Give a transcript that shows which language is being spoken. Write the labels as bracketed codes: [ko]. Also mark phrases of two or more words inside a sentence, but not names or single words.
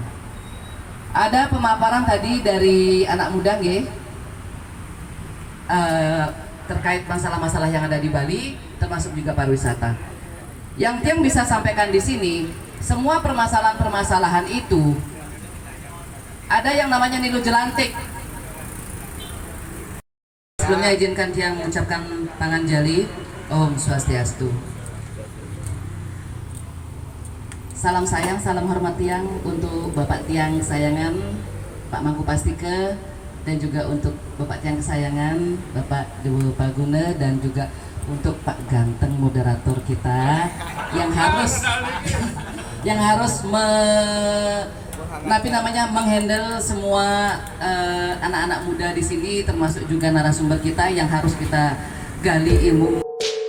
[id] Ada pemaparan tadi dari anak muda terkait masalah-masalah yang ada di Bali, termasuk juga pariwisata. Yang Tiang bisa sampaikan di sini, semua permasalahan-permasalahan itu ada yang namanya Nilu Jelantik. Sebelumnya izinkan Tiang mengucapkan tangan jali. [ban] Om Swastiastu. [id] Salam sayang, salam hormat Tiang untuk Bapak Tiang kesayangan Pak Mangku Pastike, dan juga untuk Bapak Tiang kesayangan Bapak Dewa Palguna, dan juga untuk Pak ganteng moderator kita yang harus yang harus menghandle semua anak-anak muda di sini, termasuk juga narasumber kita yang harus kita gali ilmu.